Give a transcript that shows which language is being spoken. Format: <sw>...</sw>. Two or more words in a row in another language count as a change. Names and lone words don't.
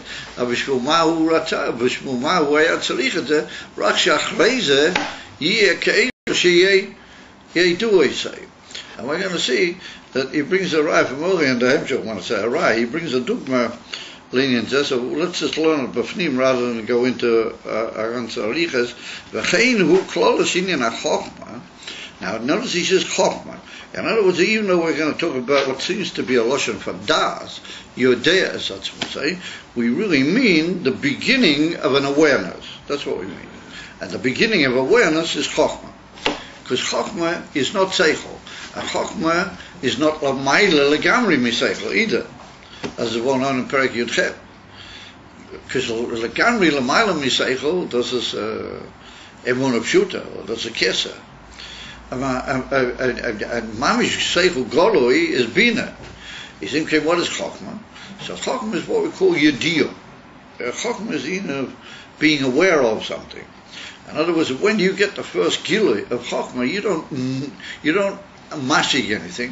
<en>And we're going to see that he brings a Rai from earlier in the Hemshech, I want to say a Rai, he brings a Dugma lenient. So let's just learn it b'fnim rather than go into Aran Tzariches.</en> <he>וכן הוא כללות ענין החכמה.</he> <en>Now notice he says chochma. In other words, even though we're going to talk about what seems to be a lashon for das, yodea, as that's what we say, we really mean the beginning of an awareness. That's what we mean. And the beginning of awareness is chochma. Because chochma is not seichel. And chochma is not</en> <he>למעלה לגמרי משכל</he> <en>either, as is well known in Perek Yudchet.</en> <he>Because לגמרי למעלה משכל,</he> <yi>דאס איז</yi> <he>אמונה פשוטה,</he> <yi>or דאס איז כתר.</yi> <en>And</en> <he>ממש שכל גלוי</he> <en>is bina. You think, okay, what is chochma? So chochma is what we call yediyah. Chochma is being aware of something. In other words, when you get the first gilui of chochma, you don't mashig anything.</en>